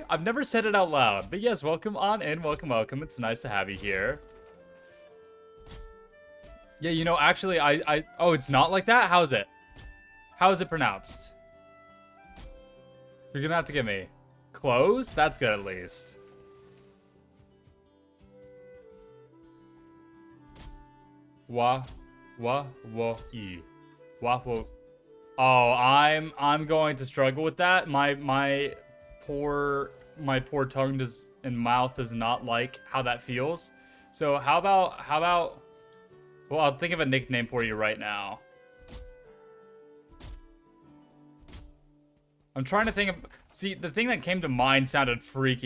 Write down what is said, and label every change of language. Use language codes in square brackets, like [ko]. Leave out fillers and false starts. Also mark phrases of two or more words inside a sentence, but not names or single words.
[en] I've never said it out loud, but yes, welcome on in, welcome. It's nice to have you here. Yeah, you know, actually, oh, it's not like that? How is it? How is it pronounced? You're gonna have to give me close? That's good at least. Wa-wo-e. Wa-wo. Oh, I'm going to struggle with that. My poor tongue and mouth does not like how that feels. So how about well, I'll think of a nickname for you right now. I'm trying to think of See, the thing that came to mind sounded freaky.